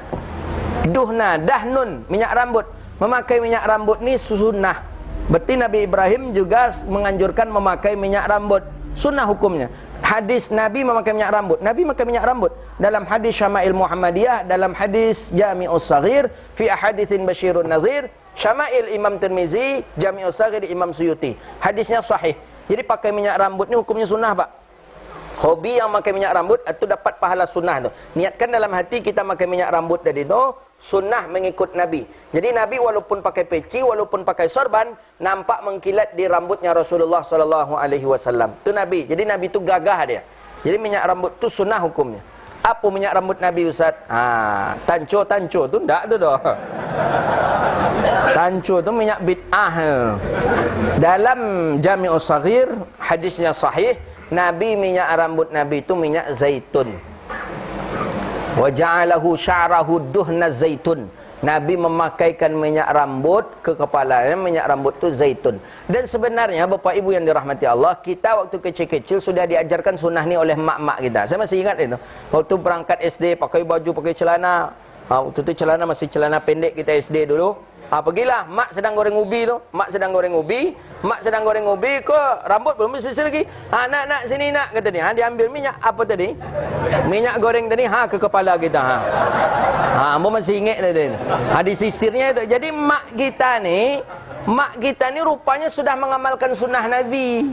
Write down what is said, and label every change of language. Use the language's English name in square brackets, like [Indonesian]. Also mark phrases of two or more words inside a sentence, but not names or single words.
[Arabic] دهنا، دهن, [Indonesian] minyak rambut. Memakai minyak rambut ni sunnah. Berarti Nabi Ibrahim juga menganjurkan memakai minyak rambut. Sunnah hukumnya. Hadis Nabi memakai minyak rambut. Nabi memakai minyak rambut. Dalam hadis Syama'il Muhammadiyah, dalam hadis Jami'us Saghir, [Arabic] في أحاديث بشير نذير, [Indonesian] Syama'il Imam Tirmizi, Jami'us Saghir Imam Suyuti. Hadisnya sahih. Jadi pakai minyak rambut ni hukumnya sunnah, Pak. Hobi yang pakai minyak rambut itu dapat pahala sunnah tu. Niatkan dalam hati kita pakai minyak rambut tadi tu sunnah mengikut Nabi. Jadi Nabi walaupun pakai peci, walaupun pakai sorban, nampak mengkilat di rambutnya Rasulullah [Arabic] صلى الله عليه وسلم. [Indonesian] Tu Nabi. Jadi Nabi tu gagah dia. Jadi minyak rambut tu sunnah hukumnya. Apa minyak rambut Nabi, Ustaz? Tanco tu ndak tu dah. Tanco tu minyak bid'ah. Dalam Jami'us Saghir hadisnya sahih, Nabi minyak rambut Nabi itu minyak zaitun. [Arabic] وجعله شعره دهنا زيتون. [Indonesian] Nabi memakaikan minyak rambut ke kepalanya, minyak rambut itu zaitun. Dan sebenarnya Bapak Ibu yang dirahmati Allah, kita waktu kecil-kecil sudah diajarkan sunnah ni oleh mak-mak kita. Saya masih ingat itu. Waktu berangkat SD, pakai baju, pakai celana. Waktu itu celana masih celana pendek kita SD dulu. Pergilah, mak sedang goreng ubi tu. Mak sedang goreng ubi ke rambut belum bersisir lagi. Nak sini nak, kata dia. Dia ambil minyak apa tadi? Minyak goreng tadi ke kepala kita. Ambo masih ingat tadi. Disisirnya itu. Jadi mak kita ni rupanya sudah mengamalkan sunnah Nabi.